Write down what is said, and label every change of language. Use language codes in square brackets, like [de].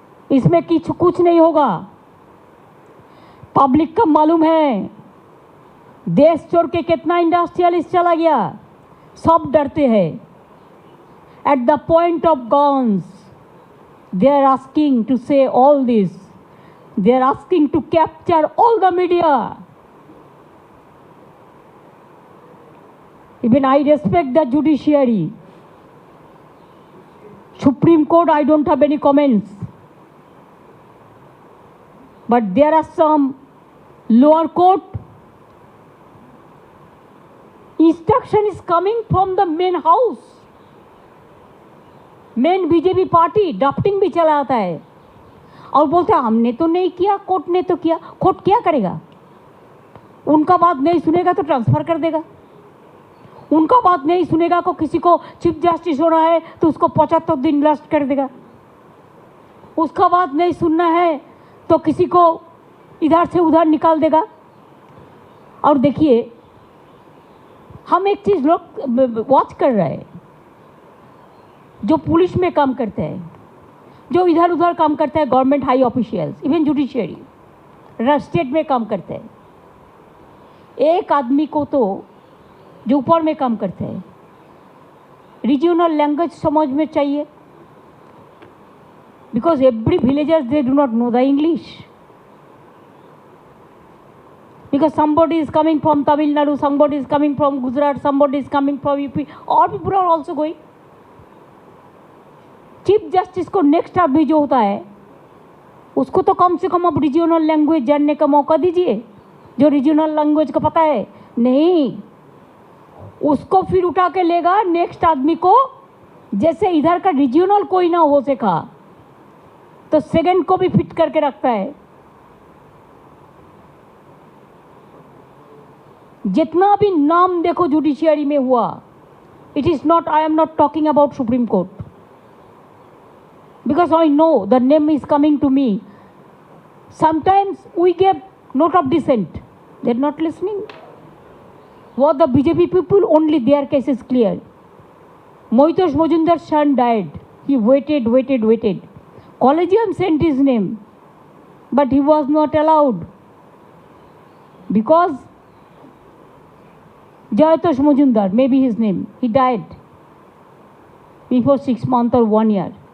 [hi] इसमें कुछ नहीं होगा. पब्लिक का मालूम है देश छोड़ के कितना इंडस्ट्रियलिस्ट चला गया, सब डरते हैं. [en] At the point of guns they are asking to say all this. They are asking to capture all the media. Even I respect the judiciary. Supreme Court, I don't have any comments. But there are some lower court. Instruction is coming from the main house. [hi] Main BJP party drafting भी चलाता है और बोलते हैं हमने तो नहीं किया, कोर्ट ने तो किया. कोर्ट क्या करेगा? उनका बात नहीं सुनेगा तो ट्रांसफ़र कर देगा. उनका बात नहीं सुनेगा को किसी को चीफ जस्टिस होना है तो उसको 75 दिन लास्ट कर देगा. उसका बात नहीं सुनना है तो किसी को इधर से उधर निकाल देगा. और देखिए हम एक चीज़ लोग वॉच कर रहे हैं, जो पुलिस में काम करते हैं, जो इधर उधर काम करते हैं, government high officials, even judiciary, state में काम करते हैं. एक आदमी को तो जो ऊपर में काम करते हैं रीजनल लैंग्वेज समझ में चाहिए, [en] Because every villagers they do not know the English. Because somebody is coming from Tamil Nadu, somebody is coming from Gujarat, somebody is coming from UP, all people are also going. [hi] Chief justice को next आदमी जो होता है उसको तो कम से कम अब regional language जानने का मौका दीजिए, जो रीजनल लैंग्वेज का पता है. नहीं, उसको फिर उठा के लेगा नेक्स्ट आदमी को, जैसे इधर का रीजनल कोई ना हो सका तो सेकंड को भी फिट करके रखता है. जितना भी नाम देखो जुडिशियरी में हुआ, [en] It is not, I am not talking about Supreme Court, because I know the name is coming to me. Sometimes we give note of dissent. They are not listening. What the BJP people, only their case is clear. Moitosh Mojumdar's son died. He waited. Collegium sent his name, but he was not allowed because Jayatosh Mojumdar, maybe his name, he died before 6 months or 1 year.